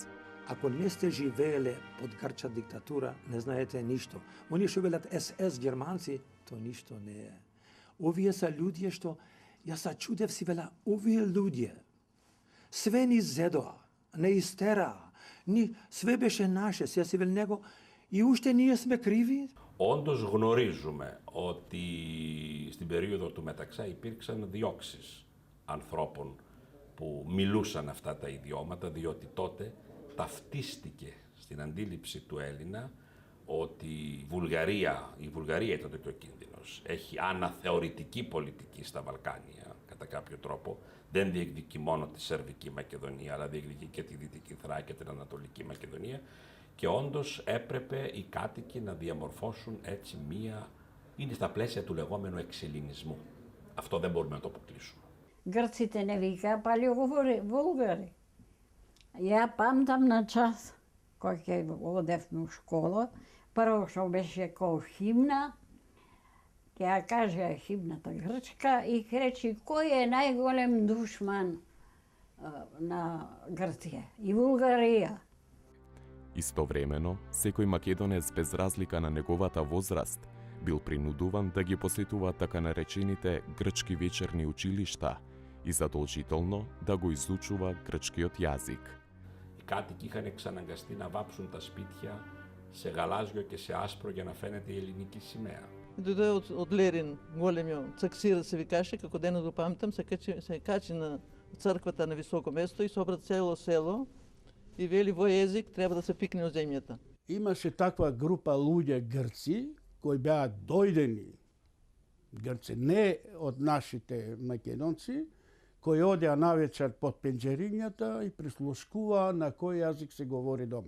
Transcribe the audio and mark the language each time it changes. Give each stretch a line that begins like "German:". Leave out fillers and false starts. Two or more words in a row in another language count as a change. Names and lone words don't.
Macedonian: Ако не сте живееле под грчка диктатура, не знаете ништо. Они што велат СС германци, то ништо не е. Овие се луѓе што, јас се чудев си вела, овие луѓе, све ни зедоа, не истераа, све беше наше, се си вел него, и уште ние сме κρίви.
Greek: Όντως γνωρίζουμε ότι στην περίοδο του Μεταξά υπήρξαν διώξεις ανθρώπων που μιλούσαν αυτά τα ιδιώματα, διότι τότε ταυτίστηκε στην αντίληψη του Έλληνα ότι η Βουλγαρία τότε και ο κίνδυνος έχει αναθεωρητική πολιτική στα Βαλκάνια, κατά κάποιο τρόπο. Δεν διεκδικεί μόνο τη Σερβική Μακεδονία, αλλά διεκδικεί και τη Δυτική Θράκη και την Ανατολική Μακεδονία. Και όντως έπρεπε οι κάτοικοι να διαμορφώσουν έτσι είναι στα πλαίσια του λεγόμενου εξελληνισμού. Αυτό δεν μπορούμε να το αποκλείσουμε.
Macedonian: Грците не вика, пали говори Вулгари. Ја памтам на час, кој ќе одевме у школа, прво што беше кој химна, ќе ја кажа химната грчка и речи кој е најголем душман на Грција и Вулгарија. Истовремено, секој македонец без разлика на неговата возраст бил принудуван да ги посетува така наречените грчки вечерни училишта и задолжително да го изучува грчкиот јазик.
Greek: Οι κάτοικοι είχαν εξαναγκαστεί να βάψουν τα σπίτια σε γαλάζιο και σε άσπρο για να φαίνεται η ελληνική σημαία.
Macedonian: Дојде од Лерин, големиот цаксир се викаше, како денес го памтам, се качи на црквата на високо место и собра цело село и вели вој език треба да се пикне од земјата. Имаше таква група луѓе грци кои беа дојдени грци, не од нашите македонци, кои одеа навечер под пенџерињата и прислушкуваа на кој јазик се говори дома.